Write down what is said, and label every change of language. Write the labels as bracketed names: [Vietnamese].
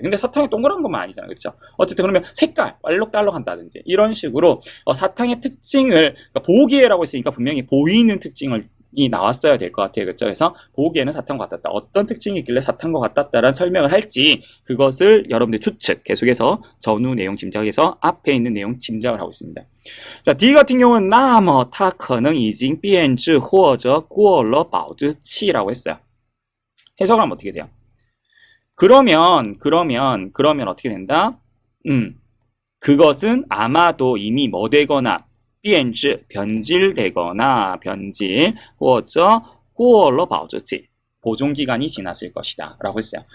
[Korean] 근데 사탕이 동그란 것만 아니잖아요. 그렇죠? 어쨌든 그러면 색깔, 알록달록한다든지 이런 식으로 사탕의 특징을 그러니까 보기에라고 했으니까 분명히 보이는 특징을 이 나왔어야 될 것 같아요. 그렇죠? 그래서 보기에는 사탕과 같았다. 어떤 특징이 있길래 사탕과 같았다라는 설명을 할지 그것을 여러분들 추측, 계속해서 전후 내용 짐작해서 앞에 있는 내용 짐작을 하고 있습니다. 자, D 같은 경우는 [Chinese] 那么它可能已经变质或者过了保质期 [Korean] 라고 했어요. 해석을 하면 어떻게 돼요? 그러면 어떻게 된다? 그것은 아마도 이미 뭐 되거나 变质 변질되거나 변질 [Chinese] 或者过了保质期 [Korean] 보존기간이 지났을 것이다 라고 했어요.